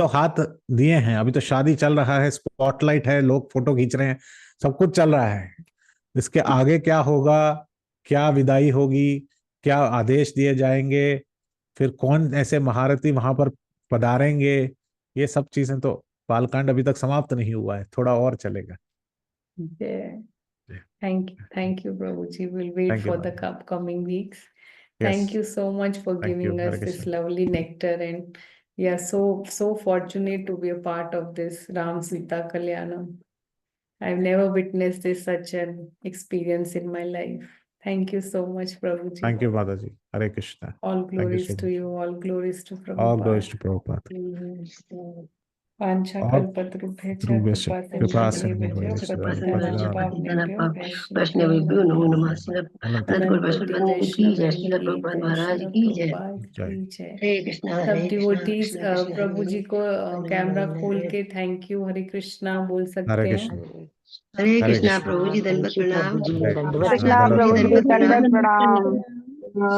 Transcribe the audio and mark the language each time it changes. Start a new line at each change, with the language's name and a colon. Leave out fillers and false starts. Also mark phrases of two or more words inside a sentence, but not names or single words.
Hindi: तो हाथ दिए हैं, अभी तो शादी चल रहा है, स्पॉटलाइट है, लोग फोटो खींच रहे हैं, सब कुछ चल रहा है। इसके आगे क्या होगा, क्या विदाई होगी, क्या आदेश दिए जाएंगे, फिर कौन ऐसे महारथी वहां पर पधारेंगे, ये सब चीजें तो बालकांड अभी तक समाप्त नहीं हुआ है, थोड़ा और चलेगा।
English: Thank you, Prabhuji. We'll wait thank you for the मैम। upcoming weeks. यस, Thank you so much for thank you, giving
Hindi: हरे
English: us this
Hindi: कृष्ण।
English: lovely nectar, and we are so fortunate to be a part of this Ram Sita Kalyanam. I've never witnessed this such an experience in my life. Thank you so much, Prabhuji. thank you
Hindi: माता जी, हरे कृष्ण।
English: All thank you glories सो to मच। you, all glories to all glories Prabhupada. टू प्रभुपाद।
Sanskrit: वाञ्छा
Hindi: और
Sanskrit: कल्पतरुभ्यश्च ध्रुवस्य कृपा कृपा सिन्धुभ्यश्च सिंधु पतितानां पावनेभ्यो वैष्णवेभ्यो वैष्णवेभ्यो नमो नमो नमः। नमः।
Hindi: श्रील अनंत अनंत अनंत गुरु कोटि की जय, वैष्णव श्रील की प्रभुपाद जय, महाराज श्रील की जय। प्रभुपाद जय। की जय। हरे कृष्णा सब हरे कृष्णा डिवोटीज कृष्ण कृष्ण हरे प्रभु जी हरे, को हरे कैमरा राम खोल हरे के
English: thank you
Hindi: हरे कृष्णा बोल हरे सकते हैं। कृष्ण। हरे हरे कृष्णा कृष्ण। प्रभु जी, दंडवत प्रणाम। हरे कृष्ण हाँ, प्रभु दंडवत जी, प्रणाम। दंडवत प्रणाम। प्रणाम।